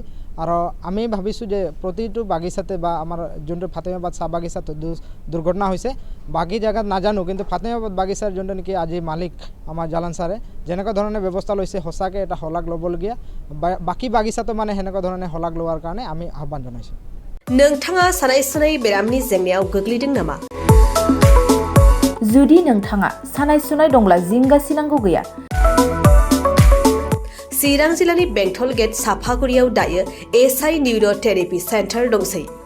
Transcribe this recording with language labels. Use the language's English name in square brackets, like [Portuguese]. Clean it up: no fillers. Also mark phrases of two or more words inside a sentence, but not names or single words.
[Assamese] আৰু আমি ভাবিছোঁ যে প্ৰতিটো বাগিচাতে বা আমাৰ যোনটো ফাতেমাবাদ চাহ বাগিচাত দুৰ্ঘটনা হৈছে, বাকী জেগাত নাজানো, কিন্তু ফাতেমাবাদ বাগিচাৰ যোনটো নেকি আজি মালিক আমাৰ জালান ছাৰে যেনেকুৱা ধৰণে ব্যৱস্থা লৈছে সঁচাকৈ এটা শলাগ ল'বলগীয়া। বাকী বাগিচাতো মানে সেনেকুৱা ধৰণে শলাগ লোৱাৰ কাৰণে আমি আহ্বান জনাইছোঁ। [Bodo] नोंथाङा सानाय सुनाय बेरामनि जेंनायाव गोग्लैदों नामा? जुदि नोंथाङा सानाय सुनाय दंब्ला जिंगासिनांगौ गैया। चिरां जिल्लानि बेंटल गेट साफागुरियाव दायो एसआइ निउर' थेरापि सेन्टार दंसै।